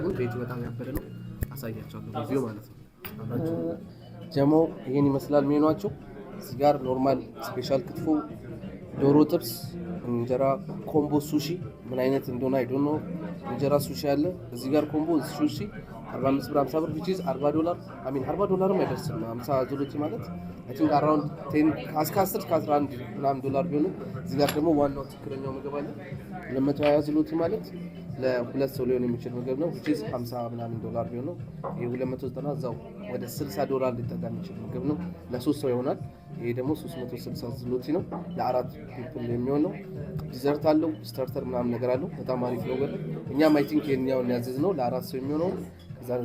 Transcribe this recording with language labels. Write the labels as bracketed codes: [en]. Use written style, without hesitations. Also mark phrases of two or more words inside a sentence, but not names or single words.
[am] ግን ቤቱ በጣም ያበደ ነው። አሳያቸዋለሁ ሪቪው ማለት ነው። አብራችሁ ጀሞ ይሄን ይመስላል ሜኑዋቸው። እዚህ ጋር ኖርማል ስፔሻል ክትፎ ዶሮ ጥብስ፣ እንጀራ ኮምቦ ሱሺ ምን አይነት እንደሆነ [en] I don't know። [am] እንጀራ ሱሺ አለ እዚህ ጋር ኮምቦ ሱሺ 45 ብር 50 ብር [en] which is $40 I mean $40 [am] አይደርስም 50 ዙሎቲ ማለት [en] I think [am] around 10 ከ10 ከ11 ምናምን ዶላር ቢሆን እዚህ ጋር ደግሞ ዋናው ትክክለኛው ምግብ አለ 220 ዙሎቲ ማለት ለሁለት ሰው ሊሆን የሚችል ምግብ ነው [en] which is [am] 50 ምናምን ዶላር ቢሆን ነው። ይሄ 290 እዛው ወደ $60 ሊጠጋ የሚችል ምግብ ነው። ለሶስት ሰው ይሆናል። ይሄ ደግሞ 360 ዙሎቲ ነው ለአራት ፒፕል የሚሆን ነው። ዲዘርት አለው ስታርተር ምናምን ነገር አለው። በጣም አሪፍ ነው። እኛም [en] I think [am] የኛውን ያዘዝ ነው ለአራት ሰው የሚሆነው። እዛ